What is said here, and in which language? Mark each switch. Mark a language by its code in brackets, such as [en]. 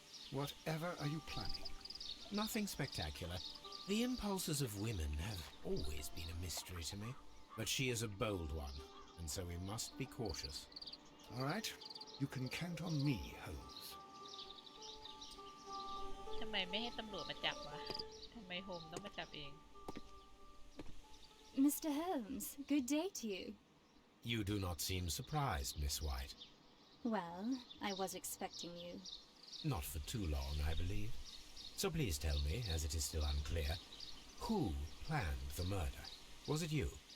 [en] Whatever are you planning? Nothing spectacular. The impulses of women have always been a mystery to me. But she is a bold one, and so we must be cautious. All right. You can count on me, Holmes. [th] ทำไมไม่ให้ตำรวจมาจับวะ ทำไมโฮมต้องมาจับเอง [en] Mr. Holmes, good day to you. You do not seem surprised, Miss White. Well, I was expecting you. Not for too long, I believe. So please tell me, as it is still unclear, who planned the murder? Was it you?